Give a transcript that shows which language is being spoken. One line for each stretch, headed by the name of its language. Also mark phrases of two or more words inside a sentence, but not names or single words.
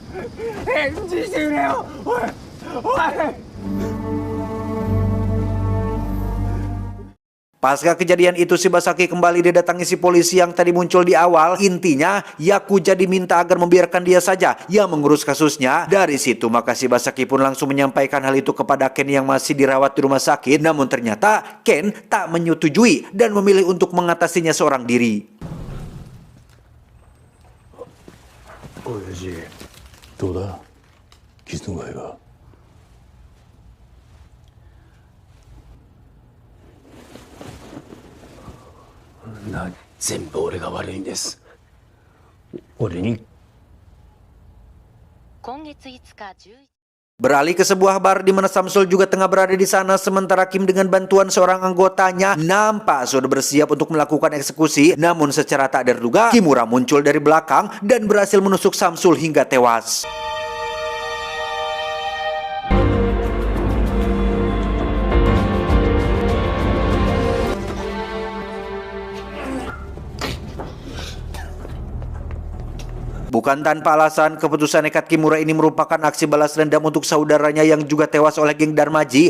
Indonesian: Pasca kejadian itu, Shibasaki kembali didatangi si polisi yang tadi muncul di awal. Intinya, Yakuza diminta agar membiarkan dia saja yang mengurus kasusnya. Dari situ, maka Shibasaki pun langsung menyampaikan hal itu kepada Ken yang masih dirawat di rumah sakit. Namun ternyata, Ken tak menyetujui dan memilih untuk mengatasinya seorang diri.
Japanese: Oyaji, どうだ? 傷の具合が。全部俺が悪いんです。俺に。今月5日11
Indonesian: Beralih ke sebuah bar di mana Samsul juga tengah berada di sana, sementara Kim dengan bantuan seorang anggotanya nampak sudah bersiap untuk melakukan eksekusi. Namun secara tak terduga, Kimura muncul dari belakang dan berhasil menusuk Samsul hingga tewas. Bukan tanpa alasan, keputusan nekat Kimura ini merupakan aksi balas dendam untuk saudaranya yang juga tewas oleh geng Darmaji.